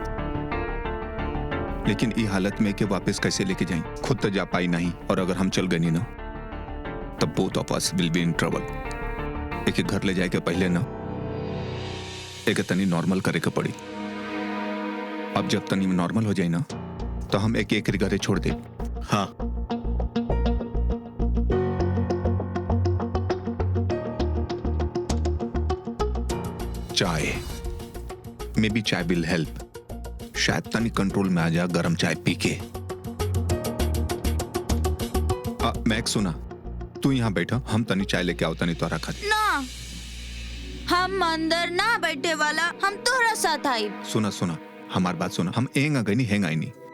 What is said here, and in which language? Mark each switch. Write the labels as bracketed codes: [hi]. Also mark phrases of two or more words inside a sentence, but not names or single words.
[bho] लेकिन ई हालत में के वापस कैसे लेके जाई? खुद तो जा पाई नहीं, और अगर हम चल गए नहीं ना तब [en] both of us will be in trouble. [bho] एक घर ले जाए के पहले ना एक तनी नॉर्मल करे के पड़ी। अब जब तनी नॉर्मल हो जाए ना तो हम एक एक घरे छोड़ दे। हाँ, चाय, [en] may be [bho] चाय [en] will help. [bho] शायद तनी कंट्रोल में आ जा गरम चाय पी के। मैक सुना, तू यहाँ बैठा, हम तनी चाय लेके आओ तनी तोरा खातिर। ना, हम अंदर ना बैठे वाला, हम तोहरा साथ आई। सुना हमार बात सुना, हम एंग आ गई नहीं, हेंग आई नहीं।